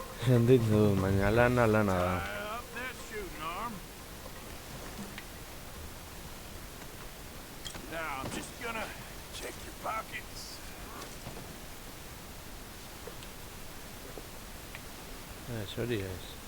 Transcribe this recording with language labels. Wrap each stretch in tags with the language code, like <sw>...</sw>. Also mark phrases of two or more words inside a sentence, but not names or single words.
<eu>sentitzen dut, baina lana da.</eu> <en>Tie up that shooting arm. Now, I'm just gonna check your pockets.</en> <eu>Hori ez.</eu>